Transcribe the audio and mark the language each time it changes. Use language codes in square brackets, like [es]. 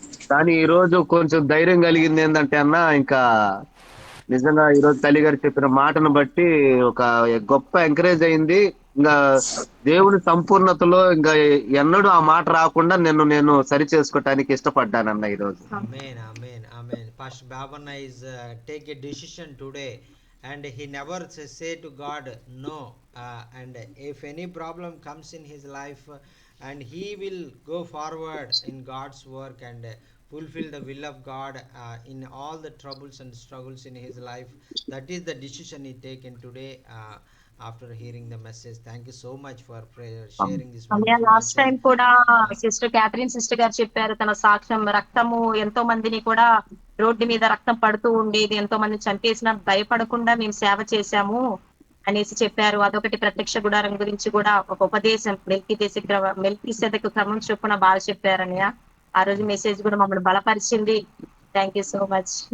[te] కానీ ఈ రోజు కొంచెం ధైర్యం కలిగింది ఏంటంటే అన్న, ఇంకా నిజంగా ఈ రోజు తల్లి గారు చెప్పిన మాటను బట్టి ఒక గొప్ప ఎంకరేజ్ అయింది. ఇంకా దేవుని సంపూర్ణతలో ఇంకా ఎన్నడూ ఆ మాట రాకుండా నేను సరి చేసుకోవటానికి ఇష్టపడ్డానన్న ఈ రోజు. [en] Amen. Pastor Babanna is take a decision today, and he never say to God no, and if any problem comes in his life, and he will go forward in God's work and fulfill the will of God in all the troubles and struggles in his life. That is the decision he taken today, after hearing the message. Thank you so much for sharing this wonderful last message. [te] Time కూడా sister Catherine sister గారు చెప్పారు తన సాక్ష్యం. రక్తము ఎంతో మందిని కూడా road మీద రక్తం పడుతూ ఉండేది, ఎంతో మంది చంపేసిన భయపడకుండా మేము సేవ చేశాము అనేసి చెప్పారు. అదొకటి ప్రత్యక్ష గుడారం గురించి కూడా ఒక ఉపదేశం మెల్కీసెదెకు క్రమం చొప్పున బాగా చెప్పారని ఆ రోజు మెసేజ్ కూడా మమ్మల్ని బలపరిచింది. [en] Thank you so much.